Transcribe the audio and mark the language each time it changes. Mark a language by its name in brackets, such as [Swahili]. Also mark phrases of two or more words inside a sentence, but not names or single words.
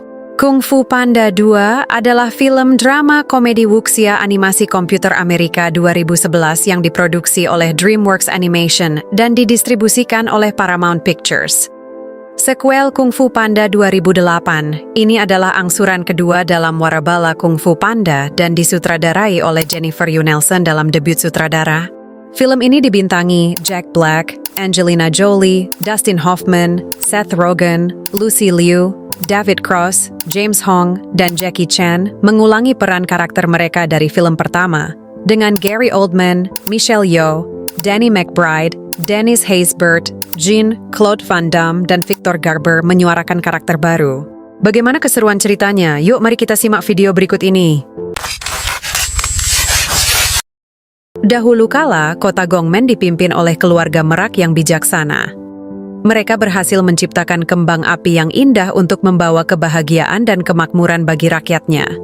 [Indonesian] Kung Fu Panda 2 adalah film drama komedi wuxia animasi komputer Amerika 2011 yang diproduksi oleh DreamWorks Animation dan didistribusikan oleh Paramount Pictures. Sequel Kung Fu Panda 2008, ini adalah angsuran kedua dalam warabala Kung Fu Panda dan disutradarai oleh Jennifer Yu Nelson dalam debut sutradara. Film ini dibintangi Jack Black, Angelina Jolie, Dustin Hoffman, Seth Rogen, Lucy Liu, David Cross, James Hong, dan Jackie Chan mengulangi peran karakter mereka dari film pertama, dengan Gary Oldman, Michelle Yeoh, Danny McBride, Dennis Haysbert, Jean, Claude Van Damme, dan Victor Garber menyuarakan karakter baru. Bagaimana keseruan ceritanya? Yuk mari kita simak video berikut ini. Dahulu kala, kota Gongmen dipimpin oleh keluarga merak yang bijaksana. Mereka berhasil menciptakan kembang api yang indah untuk membawa kebahagiaan dan kemakmuran bagi rakyatnya.